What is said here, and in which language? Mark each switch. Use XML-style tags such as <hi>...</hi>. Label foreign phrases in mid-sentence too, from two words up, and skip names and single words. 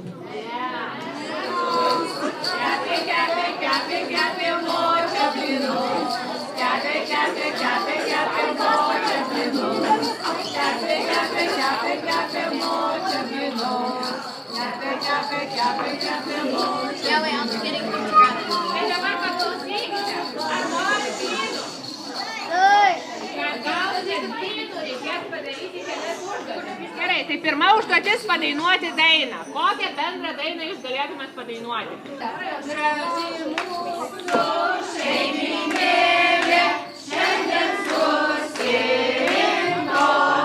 <lt>Kepi, močia blynus. Kepi, močia blynus. Kepi, močia blynus. Kepi, močia.</lt> <en>Yeah, wait, I'm getting them together.</en> <lt>Hey, dabar paklausykite, ar nori blynų? Gavote blynų, reikės padaryti kelias užduotis. Gerai, tai pirma užduotis padainuoti dainą. Kokią bendrą dainą jūs galėtumėt padainuoti? Graži mūsų šeiminėlė, šiandien susirinkom.</lt>